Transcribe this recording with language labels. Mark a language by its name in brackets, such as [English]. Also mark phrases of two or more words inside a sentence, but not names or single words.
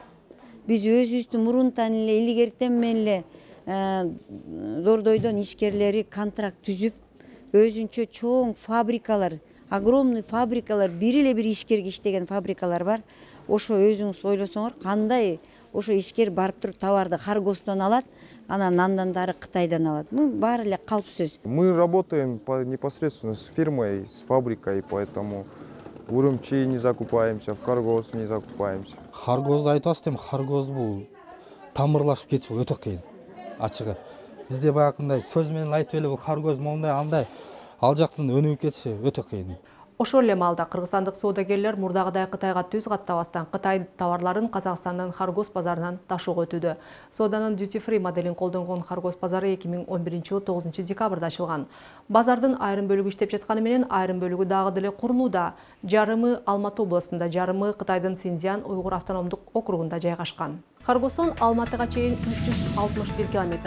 [Kyrgyz] Биз өзүбүздүн мурунтан эле илгертен менен эле Дордойдон ишкерлери контракт түзүп, өзүнчө чоң фабрикалар, огромный фабрикалар, бир эле бир ишкерге иштеген фабрикалар бар. Ошо өзүңүз ойлосоңор, кандай ошо ишкер барып туруп товарды Харгостон алат, анан андан дары Кытайдан алат. Бул баары эле калп сөз. [Russian] Мы работаем непосредственно с фирмой, с фабрикой, поэтому в Урумчи не закупаемся, в Каргоз не закупаемся. [Kyrgyz] Харгозду айтып атасыз, Харгоз бул тамырлашып кетиши өтө кыйын. Ачыгы. Бизде баягындай сөз менен айтып эле бул Харгоз мондай андай, ал жактан өнүгүп кетиши өтө кыйын. Ошол эле маалда кыргызстандык соодагерлер мурдагыдай Кытайга түз каттабастан Кытай товарларын Казакстандан Харгоз базарынан ташууга өтүүдө. Сооданын [English] duty free [Kyrgyz] моделин колдонгон Харгоз базары 2011-жылы 9 декабрда ачылган. Базардын айрым бөлүгү иштеп жатканы менен айрым бөлүгү дагы деле курулууда. Жарымы Алматы областында, жарымы Кытайдын Синьцзян уйгур автономдук округунда жайгашкан. Харгоздон Алматыга чейин 361 км.